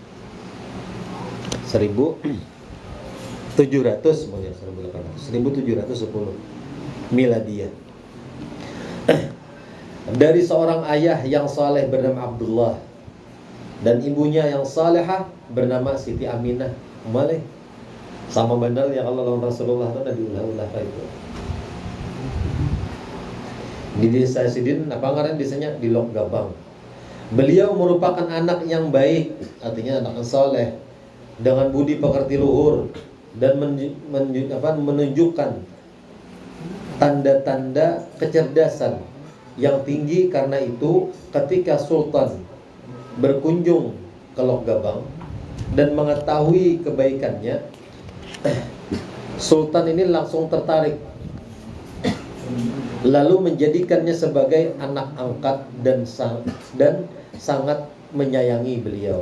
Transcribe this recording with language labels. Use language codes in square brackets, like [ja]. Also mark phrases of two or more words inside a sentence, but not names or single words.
[id] 1710 Miladiah. Dari seorang ayah yang saleh bernama Abdullah dan ibunya yang salehah bernama Siti Aminah. [bjn] Malih Sama benar yang Allah lawan Rasulullah itu ada diulah-ulah kayak itu. Di desa Sidin, apa ngaran desanya? [id] Di Lok Gabang. Beliau merupakan anak yang baik, artinya anak yang soleh, dengan budi pekerti luhur, dan menunjukkan tanda-tanda kecerdasan yang tinggi. Karena itu ketika Sultan berkunjung ke Lok Gabang dan mengetahui kebaikannya, Sultan ini langsung tertarik, lalu menjadikannya sebagai anak angkat dan sangat menyayangi beliau.